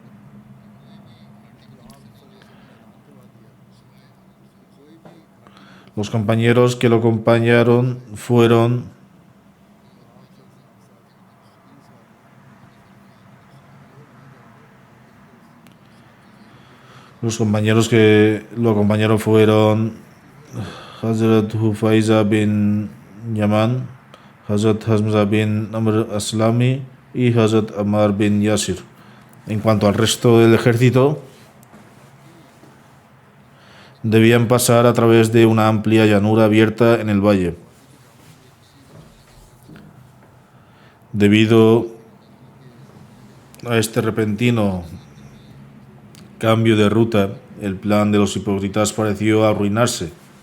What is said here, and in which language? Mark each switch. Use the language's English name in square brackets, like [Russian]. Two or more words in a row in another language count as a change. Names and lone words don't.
[Spanish] Los compañeros que lo acompañaron fueron Hazrat Hufaiza bin Yaman, Hazrat Hamza bin Amr Aslami y Hazrat Ammar bin Yasir. En cuanto al resto del ejército, debían pasar a través de una amplia llanura abierta en el valle. Debido a este repentino cambio de ruta, el plan de los hipócritas pareció arruinarse.